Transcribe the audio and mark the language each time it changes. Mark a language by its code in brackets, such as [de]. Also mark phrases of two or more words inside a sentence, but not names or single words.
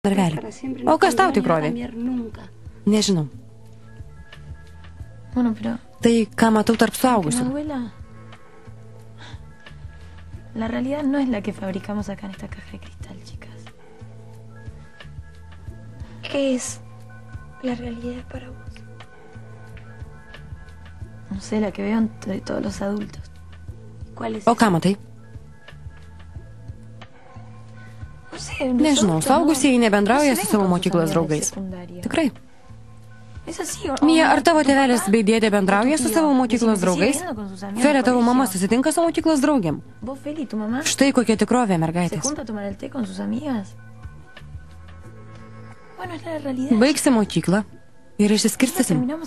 [lt] Narvelį. O kas tau tikrovė? Nežinau. Tai, ką matau tarp suaugusių. [es] La realidad no es la que fabricamos acá en esta caja de cristal, chicas. ¿Qué es la realidad para vos? No sé, la que veo entre todos los adultos. ¿Cuál es? [lt] O ką matai? [es] No sé, [lt] Nežinau, suaugusieji nebendrauja su savo mokyklos draugais. Tikrai. Mija, ar tavo tėvelis bei dėdė bendrauja su savo mokyklos draugais? Felė, tavo mama susitinka su mokyklos draugiam. Štai kokia tikrovė, mergaitės. Baigsi mokyklą ir išsiskirstysim.